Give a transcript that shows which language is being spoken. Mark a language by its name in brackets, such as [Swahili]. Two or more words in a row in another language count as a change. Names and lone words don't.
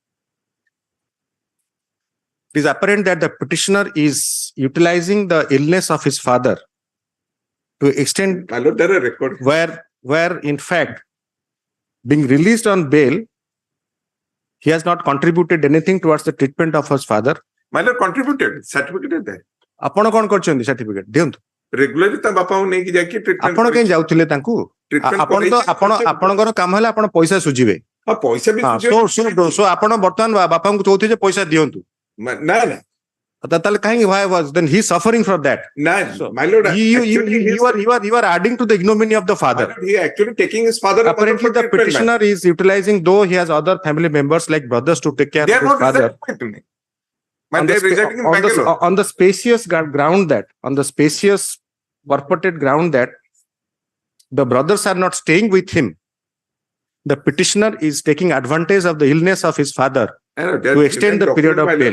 [English] It is apparent that the petitioner is utilizing the illness of his father to extend where in fact being released on bail, he has not contributed anything towards the treatment of his father. My lord contributed certificate there. [Odia] ଆପଣ କଣ କରିଛନ୍ତି certificate ଦିଅନ୍ତୁ। Regularly ତା ବାପାଙ୍କୁ ନେଇକି ଯାଇକି treatment ଆପଣ କେନ୍ ଯାଉଥିଲେ ତାଙ୍କୁ? ଆପଣଙ୍କର କାମ ହେଲା ଆପଣ ପଇସା ସୁଝିବେ। ହଁ ପଇସା ବି ସୋ ଆପଣ ବର୍ତ୍ତମାନ ବାପାଙ୍କୁ କହୁଥିଲେ ଯେ ପଇସା ଦିଅନ୍ତୁ। ନା ନା ତାହେଲେ କାହିଁକି [English] why was then he suffering for that? No, my lord, you are adding to the ignominy of the father. My lord, he actually taking his father. Apparently, the petitioner is utilizing, though he has other family members like brothers to take care of his father. On the spacious ground that, on the spacious purported ground that the brothers are not staying with him, the petitioner is taking advantage of the illness of his father to extend the period of bail.